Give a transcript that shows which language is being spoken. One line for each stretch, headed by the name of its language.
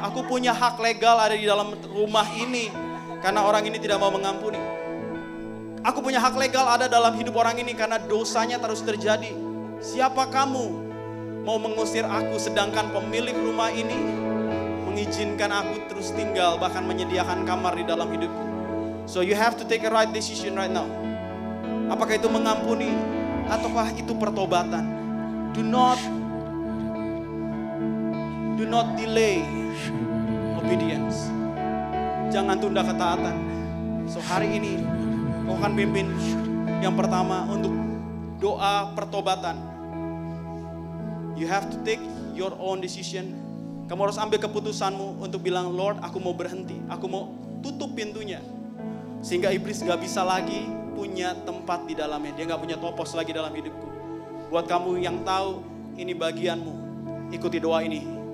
Indonesian: Aku punya hak legal ada di dalam rumah ini. Karena orang ini tidak mau mengampuni. Aku punya hak legal ada dalam hidup orang ini karena dosanya terus terjadi. Siapa kamu mau mengusir aku sedangkan pemilik rumah ini mengizinkan aku terus tinggal, bahkan menyediakan kamar di dalam hidupku.
English: So you have to take a right decision right now.
Indonesian: Apakah itu mengampuni ataukah itu pertobatan?
English: Do not delay obedience.
Indonesian: Jangan tunda ketaatan. So hari ini kau akan pimpin yang pertama untuk doa pertobatan.
English: You have to take your own decision.
Indonesian: Kamu harus ambil keputusanmu untuk bilang, Lord, aku mau berhenti. Aku mau tutup pintunya. Sehingga iblis gak bisa lagi punya tempat di dalamnya. Dia gak punya topos lagi dalam hidupku. Buat kamu yang tahu ini bagianmu, ikuti doa ini.